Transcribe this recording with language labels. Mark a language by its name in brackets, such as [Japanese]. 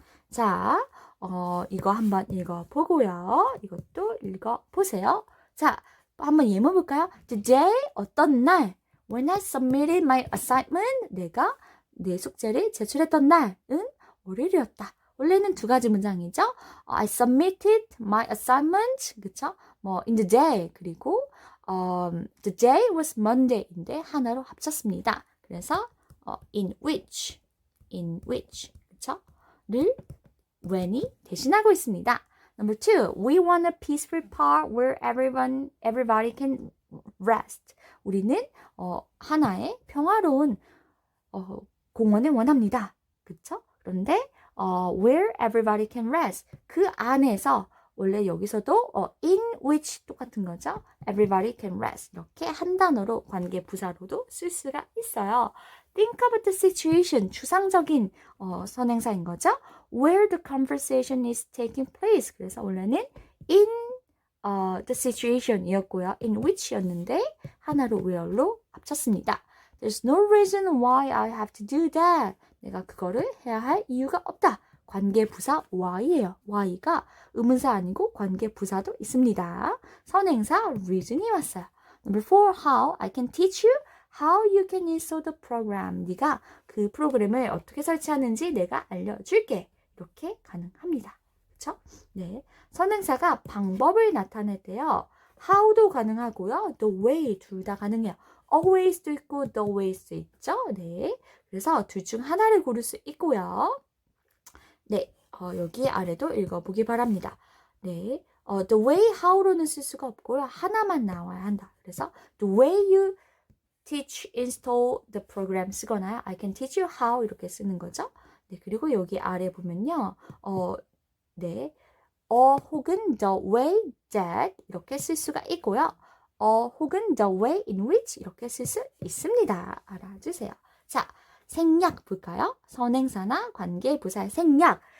[Korean] 자, 이거 한번 읽어보고요. 이것도 읽어보세요. 자, 한번 예문 볼까요? Today, 어떤 날, [English] when I submitted my assignment, [Korean] 내가 내 숙제를 제출했던 날은 월요일이었다. 원래는 두 가지 문장이죠. [English] I submitted my assignment, [Korean] 그쵸? [English] in the day, [Korean] 그리고 [English] the day was Monday인데 [Korean] 하나로 합쳤습니다. 그래서 [English] in which, [Korean] 그쵸? 를 when이 대신하고 있습니다. [English] Number 2, we want a peaceful park where everybody can rest. [Korean] 우리는 하나의 평화로운 공원을 원합니다. 그쵸? 그런데 [English] where everybody can rest. [Korean] 그 안에서 원래 여기서도 [English] in which [Korean] 똑같은 거죠. [English] everybody can rest. [Korean] 이렇게 한 단어로 관계 부사로도 쓸 수가 있어요. [English] think about the situation. [Korean] 추상적인 선행사인 거죠. [English] where the conversation is taking place. [Korean] 그래서 원래는 [English] in the situation [Korean] 이었고요. in which 였는데 하나로 where로 합쳤습니다. [English] There's no reason why I have to do that. [Korean] 내가 그거를 해야 할 이유가 없다. 관계부사 why예요. why가 의문사 아니고 관계부사도 있습니다. 선행사 reason이 왔어요. [English] Number 4, how I can teach you how you can install the program. [Korean] 네가 그 프로그램을 어떻게 설치하는지 내가 알려줄게. 이렇게 가능합니다. 그렇죠? 네, 선행사가 방법을 나타낼 때요. how도 가능하고요. the way 둘 다 가능해요. always도 있고 the ways도 있죠. 네, 그래서 둘 중 하나를 고를 수 있고요. 네, 여기 아래도 읽어보기 바랍니다. 네, the way how로는 쓸 수가 없고요. 하나만 나와야 한다. [English] 그래서 the way you teach, install the program [Korean] 쓰거나 [English] I can teach you how [Korean] 이렇게 쓰는 거죠. 네, 그리고 여기 아래 보면요. 네, 혹은 the way that 이렇게 쓸 수가 있고요. 혹은 the way in which 이렇게 쓸 수 있습니다. 알아주세요. 자, 생략 볼까요? 선행사나 관계부사의 생략.